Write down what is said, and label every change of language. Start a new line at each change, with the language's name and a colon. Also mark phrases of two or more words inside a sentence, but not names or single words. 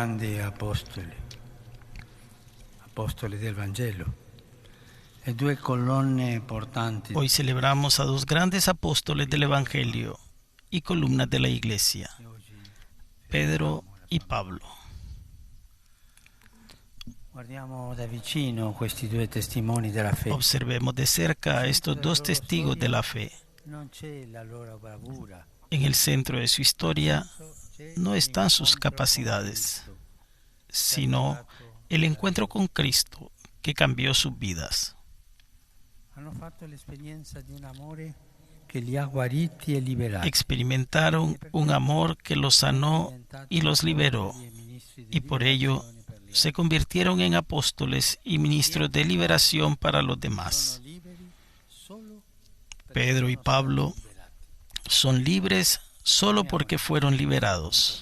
Italian: due apostoli del Vangelo, e due colonne portanti.
Spanish: Hoy celebramos a dos grandes apóstoles del Evangelio y columnas de la Iglesia, Pedro y Pablo.
Italian: Guardiamo da vicino questi due testimoni della fede.
Spanish: Observemos de cerca a estos dos testigos de la fe.
Italian: Non c'è la loro bravura,
Spanish: En el centro de su historia no están sus capacidades, sino el encuentro con Cristo que cambió sus vidas.
Italian: hanno fatto l'esperienza di un amore che li ha guariti e liberati.
Spanish: Experimentaron un amor que los sanó y los liberó, y por ello se convirtieron en apóstoles y ministros de liberación para los demás. Pedro y Pablo son libres solo porque fueron liberados.